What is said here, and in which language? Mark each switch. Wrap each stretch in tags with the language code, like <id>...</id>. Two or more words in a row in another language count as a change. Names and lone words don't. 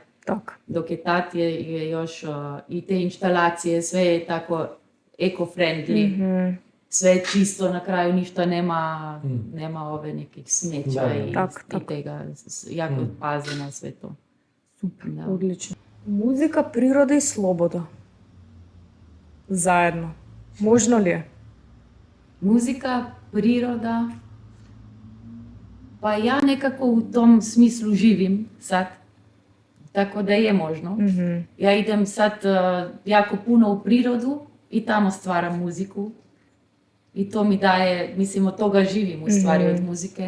<sr>Dok je tad je još i te instalacije, sve je tako eco-friendly, sve je čisto, na kraju ništa nema ove nekih smeća i tega, jako paze na sve to. Super, odlično. Muzika,</sr> <mk>природа и слобода. Заедно. Можно ли?</mk> <sr>Muzika, priroda. Pa ja nekako u tom smislu živim sad. Tako da je možno. Ja idem sad jako puno u prirodu i tamo stvaram muziku. I to mi daje, mislim, od toga živim u stvari od muzike.</sr>